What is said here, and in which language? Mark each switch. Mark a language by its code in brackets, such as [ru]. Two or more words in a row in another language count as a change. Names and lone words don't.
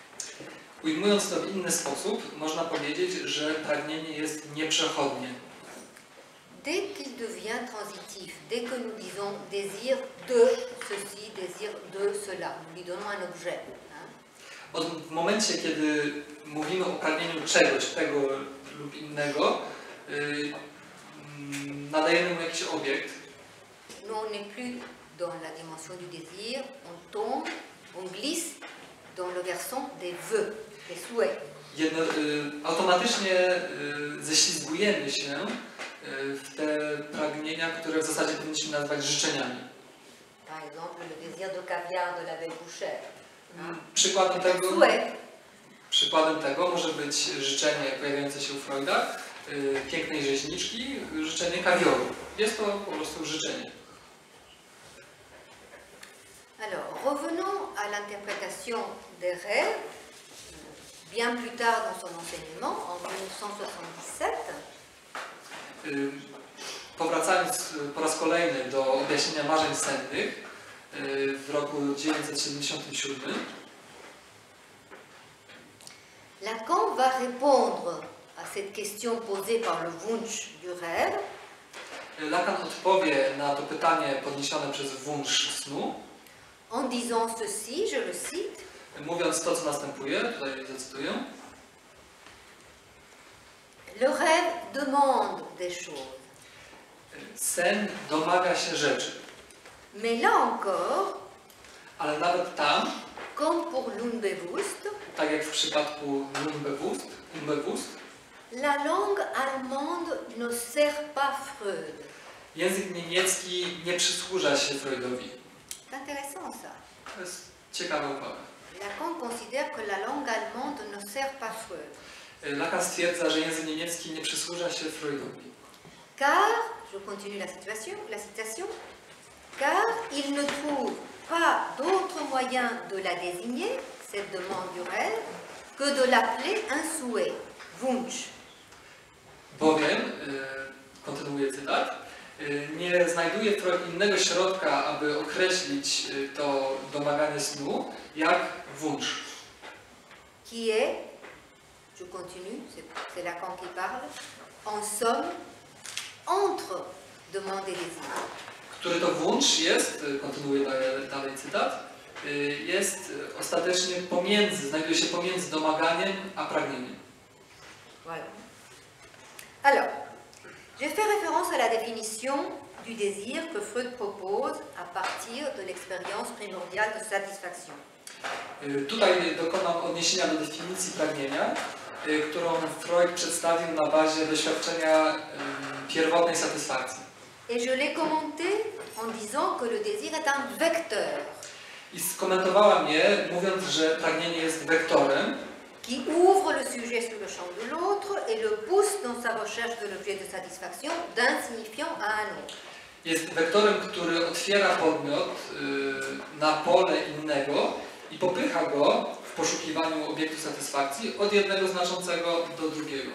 [pl] Ujmując to w inny sposób, można powiedzieć, że pragnienie jest nieprzechodnie. [fr] Dès qu'il devient transitif, dès que nous disons désir de ceci, désir de cela, nous lui donnons un objet. [pl] W momencie, kiedy mówimy o pragnieniu czegoś, tego lub innego, nadajemy mu jakiś obiekt. [fr] Nous, on n'est plus dans la dimension du désir, on tombe, on glisse dans le versant des vœux, des souhaits. [pl] Automatycznie ześlizgujemy się w te pragnienia, które w zasadzie powinniśmy nazwać życzeniami. [fr] Par exemple, le désir de caviar de la belle bouchère. [pl] Przykładem tego może być życzenie pojawiające się u Freuda, pięknej rzeźniczki, życzenie kawioru. Jest to po prostu życzenie. [fr] Alors, revenons à l'interprétation des rêves, bien plus tard dans son enseignement, en 1977. [pl] Powracając po raz kolejny do objaśnienia marzeń sennych w roku 1977, [fr] Lacan va répondre à cette question posée par le Wunsch du rêve. [pl] Lacan odpowie na to pytanie podniesione przez Wunsch snu, [fr] en disant ceci, je le cite. [pl] Mówiąc to, co następuje, tutaj zacytuję. [fr] Le rêve demande des choses. [pl] Sen domaga się rzeczy. [fr] Mais là encore, [pl] ale nawet tam, [fr] comme pour l'Unbewusst, [pl] tak jak w przypadku Unbewusst, [fr] la langue allemande ne sert pas Freud. [pl] Język niemiecki nie przysłuża się Freudowi. [fr] C'est intéressant ça. [pl] To jest ciekawa uwaga. [fr] Lacan considère que la langue allemande ne sert pas Freud. [pl] Lacan stwierdza, że język niemiecki nie przysłuża się Freudowi. [fr] Car, je continue la citation, car il ne trouve pas d'autre moyen de la désigner, cette demande du rêve, que de l'appeler un souhait, Wunsch. [pl] Bowiem, kontynuuję cytat, nie znajduje Freud innego środka, aby określić to domaganie snu, jak Wunsch. [fr] Qui est, je continue, c'est Lacan qui parle, en somme, entre demande et désir. [pl] Który to Wunsch jest, kontynuuję dalej cytat, jest ostatecznie znajduje się pomiędzy domaganiem a pragnieniem. [fr] Voilà. Alors, je fais référence à la définition du désir que Freud propose à partir de l'expérience primordiale de satisfaction. [pl] Tutaj dokonam odniesienia do definicji pragnienia, którą Freud przedstawił na bazie doświadczenia pierwotnej satysfakcji. [fr] Et je l'ai commenté en disant que le désir est un vecteur. [pl] I skomentowałam je, mówiąc, że pragnienie jest wektorem, [fr] qui ouvre le sujet sur le champ de l'autre et le pousse dans sa recherche de l'objet de satisfaction d'un signifiant à un autre. [pl] Jest wektorem, który otwiera podmiot na pole innego i popycha go w poszukiwaniu obiektu satysfakcji od jednego znaczącego do drugiego.